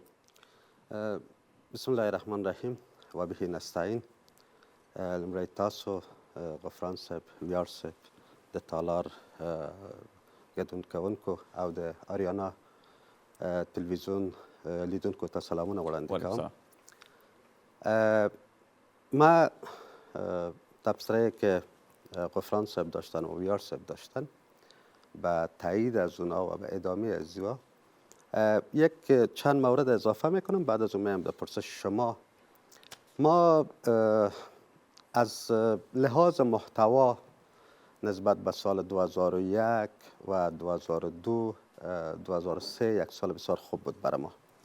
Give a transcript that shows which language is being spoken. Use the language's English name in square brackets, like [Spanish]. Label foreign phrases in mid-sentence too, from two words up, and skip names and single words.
[Arabic] بسم الله الرحمن الرحیم و به نستعین. [Pashto] لومړی تاسو غفران صاحب ویاړ صاحب د تالار ګډون کوونکو او د آریانا تلویزیون لیدونکو ته سلامونه وړاندې کوم. [Persian] ما تبصره که غفران صاحب داشتن و ویار صاحب داشتن به تایید از اونا و به ادامه از زیوا یک چند مورد اضافه میکنم. بعد از اون میام در پرسش شما. ما از لحاظ محتوا نسبت به سال 2001 و 2002 2003 یک سال بسیار خوب بود برای ما.